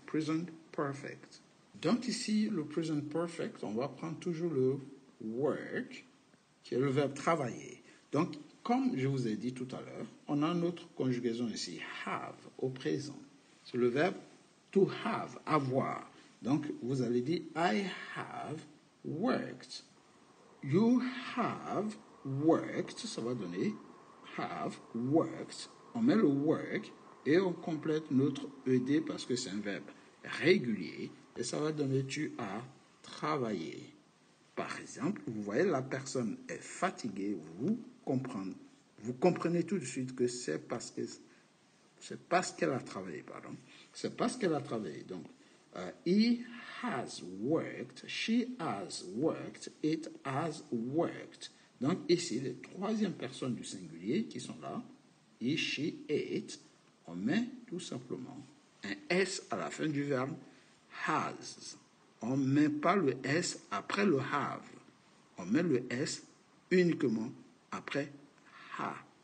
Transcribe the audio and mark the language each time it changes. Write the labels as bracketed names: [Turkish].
[French] Present perfect. Donc ici, le present perfect, on va prendre toujours le work, qui est le verbe travailler. Donc, comme je vous ai dit tout à l'heure, on a notre conjugaison ici, have, au présent. C'est le verbe to have, avoir. Donc, vous allez dire, [English] I have worked. You have worked, [French] ça va donner [English] have worked. [French] On met le work et on complète notre ED parce que c'est un verbe régulier et ça va donner tu as travaillé. Par exemple, vous voyez la personne est fatiguée, vous comprenez tout de suite que c'est parce qu'elle a travaillé, pardon. C'est parce qu'elle a travaillé. [English] Donc, he has worked, she has worked, it has worked. [French] Donc ici, les troisième personnes du singulier qui sont là, he, she, it, on met tout simplement un S à la fin du verbe has. On ne met pas le S après le have. On met le S uniquement après ha.